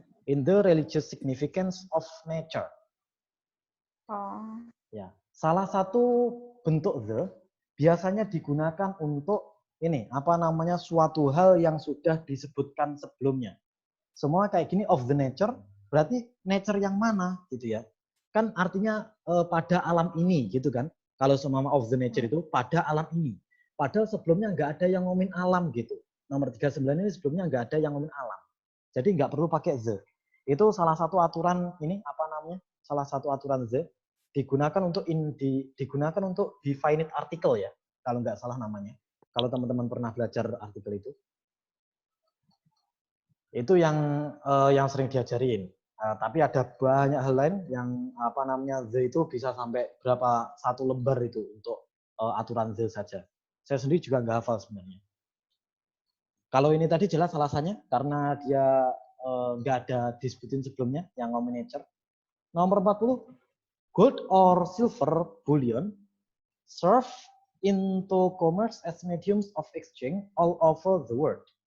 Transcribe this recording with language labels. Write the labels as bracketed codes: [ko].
[en] In the religious significance of nature. Oh. [id] Ya, salah satu bentuk the biasanya digunakan untuk ini suatu hal yang sudah disebutkan sebelumnya. Semua kayak gini of the nature, berarti nature yang mana gitu ya. Kan artinya pada alam ini gitu kan. Kalau semua of the nature itu pada alam ini. Padahal sebelumnya nggak ada yang ngomongin alam gitu. Nomor 39 ini sebelumnya nggak ada yang ngomongin alam. Jadi nggak perlu pakai the. Itu salah satu aturan ini salah satu aturan the digunakan untuk digunakan untuk definite article ya. Kalau nggak salah namanya. Kalau teman-teman pernah belajar artikel itu yang sering diajarin. Tapi ada banyak hal lain yang the itu bisa sampai berapa satu lembar itu untuk aturan the saja. Saya sendiri juga nggak hafal sebenarnya. Kalau ini tadi jelas alasannya karena dia nggak ada disebutin sebelumnya yang ngomongin nature. Nomor 40, [en] gold or silver bullion serve into commerce as mediums of exchange all over the world.